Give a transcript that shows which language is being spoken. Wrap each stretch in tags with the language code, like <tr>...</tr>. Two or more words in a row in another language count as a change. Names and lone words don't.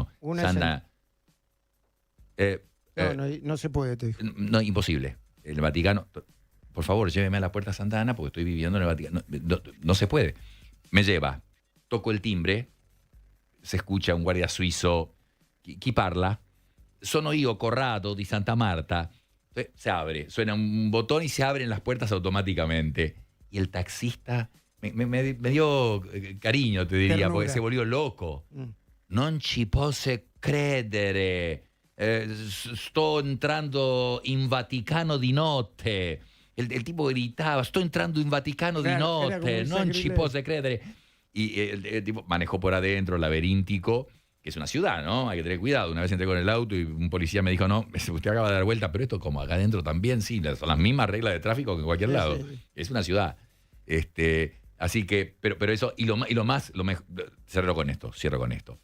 <es>Una Santa, no se puede, te dijo. no, imposible. El Vaticano, por favor, lléveme a la Puerta Santa Ana porque estoy viviendo en el Vaticano. No se puede. Me lleva, toco el timbre, se escucha un guardia suizo,</es> <it>chi parla, sono io Corrado di Santa Marta.</it> <es>Entonces, se abre, suena un botón y se abren las puertas automáticamente. Y el taxista me dio cariño, te diría, Ternura. porque se volvió loco.</es> <it>Non ci posso credere. Sto entrando in Vaticano di notte.</it> <es>El tipo gritaba,</es> <it>sto entrando in Vaticano di</it> <es>Claro, era como</es> <it>notte,</it> <es>un</es> <it>non ci</it> <es>sacrilegio.</es> <it>posso credere.</it> <es>Y el tipo manejó por adentro, laberíntico, que es una ciudad, ¿no? Hay que tener cuidado. Una vez entré con el auto y un policía me dijo, no, usted acaba de dar vuelta, pero esto como acá adentro también, sí, son las mismas reglas de tráfico que en cualquier lado. Sí. Es una ciudad. Así que, pero eso, y lo más, cierro con esto.</es>